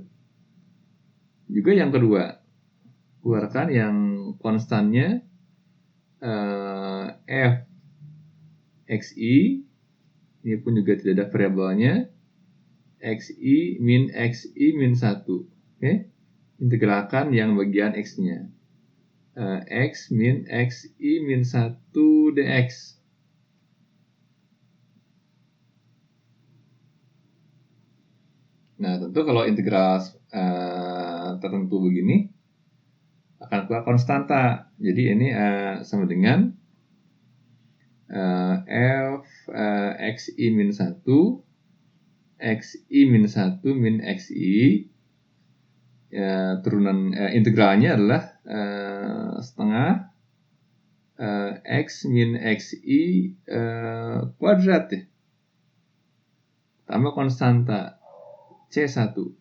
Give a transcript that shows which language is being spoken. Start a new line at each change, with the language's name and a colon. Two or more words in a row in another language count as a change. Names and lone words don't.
Indonesian: Juga yang kedua, keluarkan yang konstannya F Xi, ini pun juga tidak ada variabelnya, Xi min 1. Oke? Integralkan yang bagian X-nya. X min Xi min 1 dx. Nah, tentu kalau integral tertentu begini akan keluar konstanta. Jadi ini sama dengan F Xi min 1 Xi min 1 min Xi, turunan integralnya adalah setengah X min Xi kuadrat ya, tambah konstanta C1.